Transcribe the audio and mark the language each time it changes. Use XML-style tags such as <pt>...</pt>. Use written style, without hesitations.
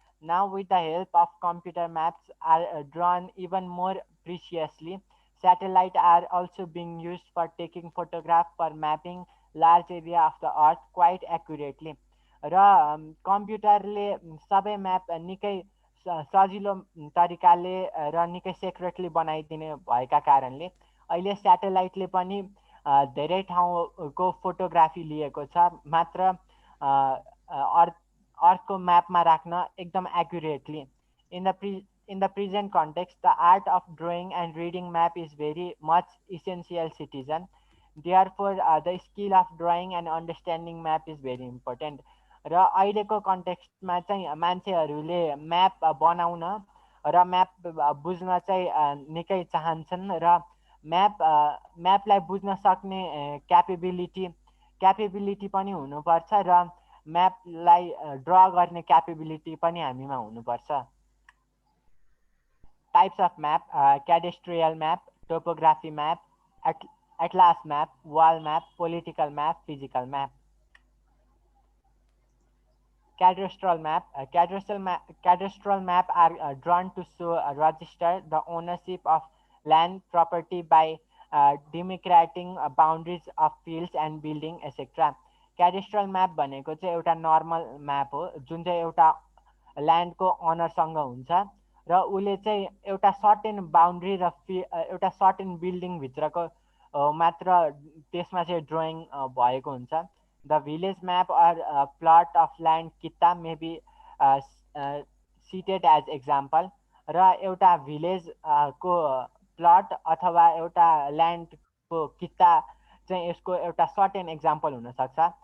<en>Now with the help of computer maps are drawn even more preciously. Satellites are also being used for taking photographs for mapping large area of the earth quite accurately।</en> <ne>र कम्प्युटरले सबै map निकै सजिलो तरिकाले र निकै secretly बनाइदिने भएका कारणले अहिले स्याटेलाइटले पनि धेरै ठाउँको फोटोग्राफी लिएको छ मात्र अर्थको म्यापमा राख्न एकदम accurately.</ne> <en>In the present context, the art of drawing and reading map is very much essential citizen. Therefore, the skill of drawing and understanding map is very important।</en> <ne>र अहिलेको कन्टेक्स्टमा चाहिँ मान्छेहरूले म्याप बनाउन र म्याप बुझ्न चाहिँ निकै चाहन्छन् र म्यापलाई बुझ्न सक्ने क्यापेबिलिटी पनि हुनुपर्छ र म्यापलाई ड्र गर्ने क्यापेबिलिटी पनि हामीमा हुनुपर्छ।</ne> <en>Types of map: cadastral map, topography map, atlas map, wall map, political map, physical map। Cadastral map. Cadastral map are drawn to register the ownership of land property by demarcating boundaries of fields and building etc।</en> <ne>Cadastral map भनेको चाहिँ एउटा normal map हो जुन चाहिँ एउटा ल्यान्डको अनरसँग हुन्छ र उसले चाहिँ एउटा सर्टेन बाउन्ड्री र एउटा सर्टेन बिल्डिङ भित्रको मात्र त्यसमा चाहिँ ड्रइङ भएको हुन्छ।</ne> <en>The village map or plot of land किता may be cited as example।</en> <ne>र एउटा भिलेज को प्लट अथवा एउटा ल्यान्डको किता चाहिँ यसको एउटा सर्टेन एक्जाम्पल हुन सक्छ।</ne>